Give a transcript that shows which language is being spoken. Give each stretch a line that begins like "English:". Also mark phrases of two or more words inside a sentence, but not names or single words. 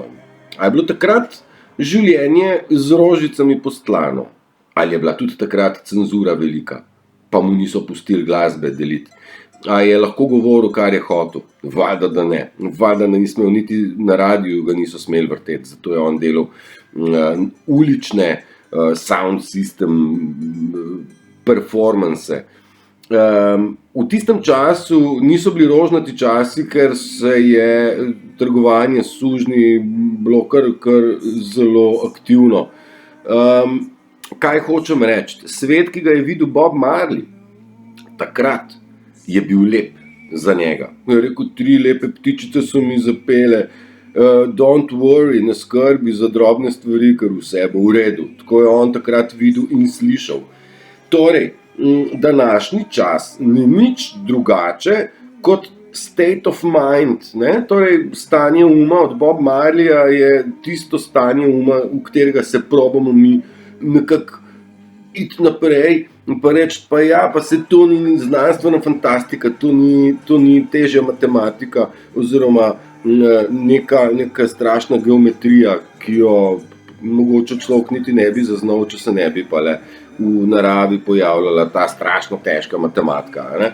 Slovenian: Ali je bilo takrat življenje z rožicami postlano? Ali je bila tudi takrat cenzura velika, pa mu niso pustili glasbe deliti? Ali je lahko govoril, kar je hotel? Valjda, da ne. Valjda, da nismo niti na radiju ga niso smeli vrteti, zato je on delal ulične
English: sound system performance.
Slovenian: V tistem času niso bili rožnati časi, ker se je trgovanje s sužnji bilo kar zelo aktivno. Kaj hočem reči? Svet, ki ga je videl Bob Marley, takrat je bil lep za njega. Je rekel, 3 lepe ptičice so mi zapele,
English: don't worry,
Slovenian: ne skrbi za drobne stvari, ker vse bo v redu. Tako je on takrat videl in slišal. Torej, današnji čas ni nič drugače kot
English: state of mind,
Slovenian: ne? Torej, stanje uma od Bob Marleya je tisto stanje uma, v katerega se probamo mi nekako iti naprej in pa reči, pa ja, pa se to ni znanstvena fantastika, to ni težja matematika oziroma neka strašna geometrija, ki jo mogoče človek niti ne bi zaznal, če se ne bi pa le v naravi pojavljala ta strašno težka matematika, ne?